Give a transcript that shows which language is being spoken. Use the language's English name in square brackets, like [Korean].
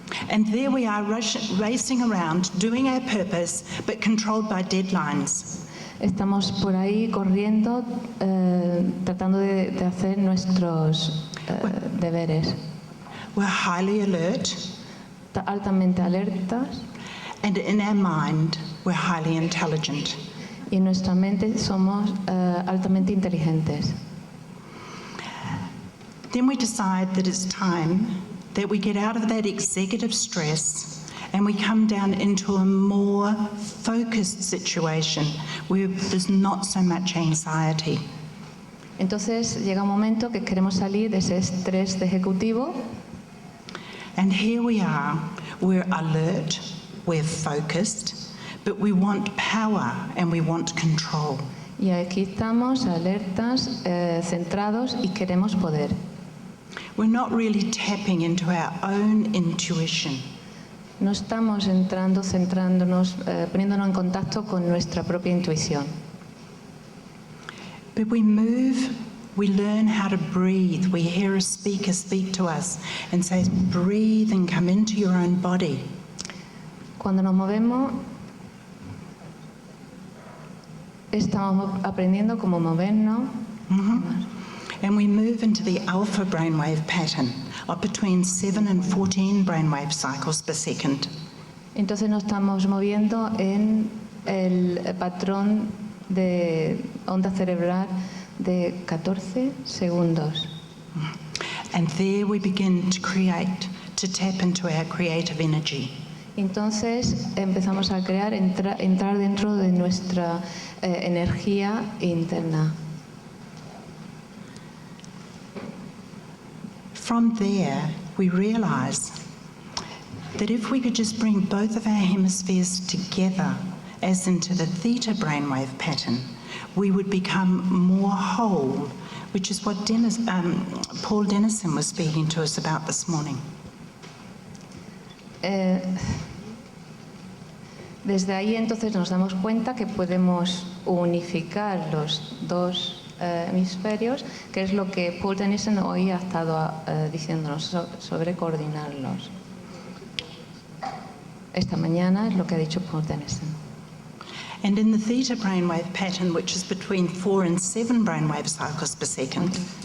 [English] And there we are racing around, doing our purpose, but controlled by deadlines. [Spanish] Estamos por ahí corriendo, tratando de hacer nuestros deberes. [English] We're highly alert, [Spanish] Altamente alertas [English] and in our mind, we're highly intelligent. [Spanish] y en nuestra mente somos altamente inteligentes. [English] Then we decide that it's time that we get out of that executive stress and we come down into a more focused situation where there's not so much anxiety. [Spanish] Entonces llega un momento que queremos salir de ese estrés de ejecutivo. [English] And here we are, we're alert, we're focused, but we want power and we want control. [Spanish] Y aquí estamos alertas, centrados y queremos poder. [English] We're not really tapping into our own intuition. [Spanish] No estamos entrando, centrándonos, poniéndonos en contacto con nuestra propia intuición. [English] But we move, we learn how to breathe. We hear a speaker speak to us and says, breathe and come into your own body. [Spanish] Cuando nos movemos, estamos aprendiendo cómo movernos. [English] And we move into the alpha brainwave pattern of between 7 and 14 brainwave cycles per second. [Spanish] Entonces nos estamos moviendo en el patrón de onda cerebral de 14 segundos. [English] And there we begin to create, to tap into our creative energy. [Spanish] Entonces empezamos a crear, entrar dentro de nuestra energía interna. [English] From there, we realize that if we could just bring both of our hemispheres together, as into the theta brainwave pattern, we would become more whole, which is what Paul Dennison was speaking to us about this morning. [Spanish] Desde ahí entonces nos damos cuenta que podemos unificar los dos hemisferios, que es lo que Paul Dennison hoy ha estado diciéndonos sobre coordinarlos. esta mañana es lo que ha dicho Paul Denison. [English] And in the theta brainwave pattern, which is between 4 and 7 brainwave cycles per second,